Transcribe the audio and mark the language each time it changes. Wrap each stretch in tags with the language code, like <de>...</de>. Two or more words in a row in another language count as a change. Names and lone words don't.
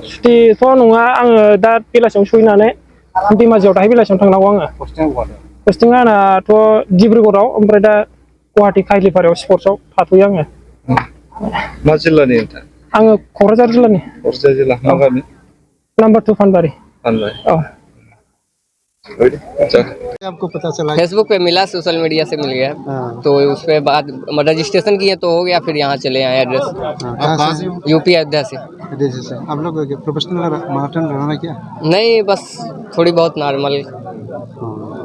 <brx>सुटिथ' नङा, आङो दा बेलासियाव सहैनानै धेमाजियाव दाहाय बेलासियाव थांनांगौ आङो। पस्टिंआ बहा? पस्टिंआ आंनाथ' डिब्रुगड़आव, ओमफ्राय दा गुवाहाटि काइलिपारायाव स्पर्ट्सआव थाथ'यो आङो। मा जिल्लानि नोंथां? आङो क'क्राझार जिल्लानि। क'क्राझार जिल्ला, मा गामि? नम्बर 2 फानबारि। औ।</brx> <hi>आपको पता चला? फेसबुक पे मिला,</hi> <en>social media</en> <hi>से मिल गया। तो उस पे बाद रजिस्ट्रेशन किए तो हो गया, फिर यहाँ चले आए एड्रेस। कहाँ से? यूपी अयोध्या से। आप लोग</hi> <en>professional marathon run</en> <hi>क्या? नहीं, बस थोड़ी बहुत नॉर्मल।</hi>